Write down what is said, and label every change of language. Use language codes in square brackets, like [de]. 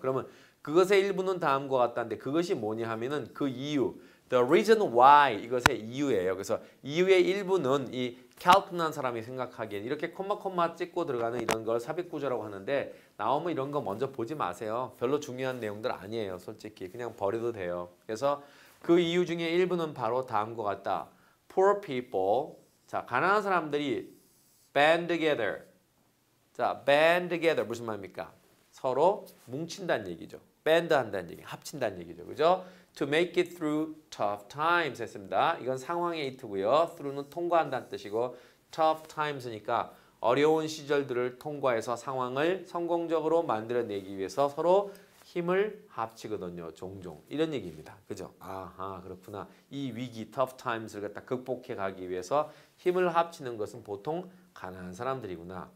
[ko] 그러면 그것의 일부는 다음과 같다는데 그것이 뭐냐 하면은 그 이유, [en] the reason why [ko] 이것의 이유예요. 그래서 이유의 일부는 이 캘튼한 사람이 생각하기엔 이렇게 콤마 찍고 들어가는 이런 걸 삽입구조라고 하는데 나오면 이런 거 먼저 보지 마세요. 별로 중요한 내용들 아니에요. 솔직히 그냥 버려도 돼요. 그래서 그 이유 중에 일부는 바로 다음과 같다. [en] Poor people, [ko] 자 가난한 사람들이 [en] band together. [ko] 자, band together 무슨 말입니까? 서로 뭉친다는 얘기죠. band 한다는 얘기, 합친다는 얘기죠. 그죠? [en] To make it through tough times [ko] 했습니다. 이건 상황의 이트고요. through는 통과한다는 뜻이고 tough times니까 어려운 시절들을 통과해서 상황을 성공적으로 만들어내기 위해서 서로 힘을 합치거든요. 종종. 이런 얘기입니다. 그죠? 아하, 그렇구나. 이 위기, tough times를 갖다 극복해 가기 위해서 힘을 합치는 것은 보통 가난한 사람들이구나.